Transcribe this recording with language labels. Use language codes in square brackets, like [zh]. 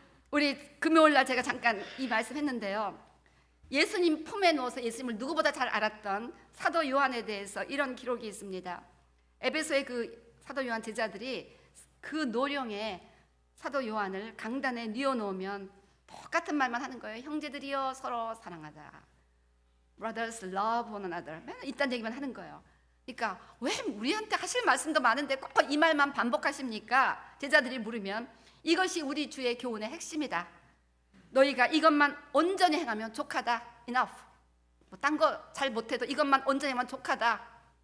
[ko] 우리 금요일날 제가 잠깐 이 말씀 했는데요, 예수님 품에 누워서 예수님을 누구보다 잘 알았던 사도 요한에 대해서 이런 기록이 있습니다. 에베소의 그 사도 요한 제자들이 그 노령에 사도 요한을 강단에 뉘어놓으면 똑같은 말만 하는 거예요. 형제들이여 서로 사랑하자, [en] Brothers love one another. [ko] 맨날 이딴 얘기만 하는 거예요. 그러니까 왜 우리한테 하실 말씀도 많은데 꼭 이 말만 반복하십니까? 제자들이 물으면 이것이 우리 주의 교훈의 핵심이다. 너희가 이것만 온전히 행하면 족하다. [en] Enough. [ko] 뭐 딴 거 잘 못해도 이것만 온전히 하면 족하다.